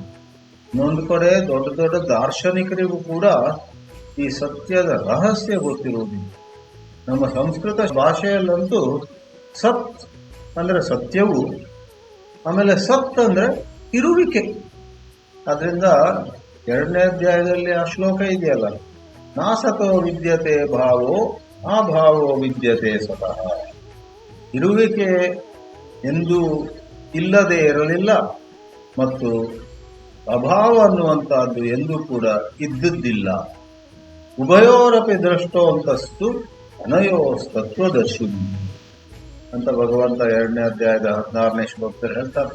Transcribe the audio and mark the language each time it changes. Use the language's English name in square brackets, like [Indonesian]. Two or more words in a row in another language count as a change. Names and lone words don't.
[Kannada] ಇನ್ನೊಂದು ಕಡೆ ದೊಡ್ಡ ದೊಡ್ಡ ದಾರ್ಶನಿಕರಿಗೂ ಕೂಡ ಈ ಸತ್ಯದ ರಹಸ್ಯ ಗೊತ್ತಿರುವುದಿಲ್ಲ. ನಮ್ಮ ಸಂಸ್ಕೃತ ಭಾಷೆಯಲ್ಲಂತೂ ಸತ್ ಅಂದ್ರೆ ಸತ್ಯವು, ಆಮೇಲೆ ಸತ್ ಅಂದ್ರೆ ಇರುವಿಕೆ. ಅದರಿಂದ 2ನೇ ಅಧ್ಯಾಯದಲ್ಲಿ ಆ ಶ್ಲೋಕ ಇದೆಯಲ್ಲ, [Sanskrit] ನಾಸತೋ ವಿದ್ಯತೆ ಭಾವೋ ಆ ಭಾವೋ ವಿದ್ಯತೆ ಸತಃ. [Kannada] ಇರುವಿಕೆ ಎಂದು ಇಲ್ಲದೆ ಇರಲಿಲ್ಲ, ಮತ್ತು ಅಭಾವ ಅನ್ನುವಂತಹದ್ದು ಎಂದೂ ಕೂಡ ಇದ್ದದ್ದಿಲ್ಲ. [Sanskrit] ಉಭಯೋರಪಿ ದೃಷ್ಟೋಂತಸ್ತು ಅನಯೋಸ್ತತ್ವದರ್ಶಿ [Kannada] ಅಂತ ಭಗವಂತ 2ನೇ ಅಧ್ಯಾಯದ 16ನೇ ಶ್ಲೋಕದಲ್ಲಿ ಹೇಳ್ತಾರೆ.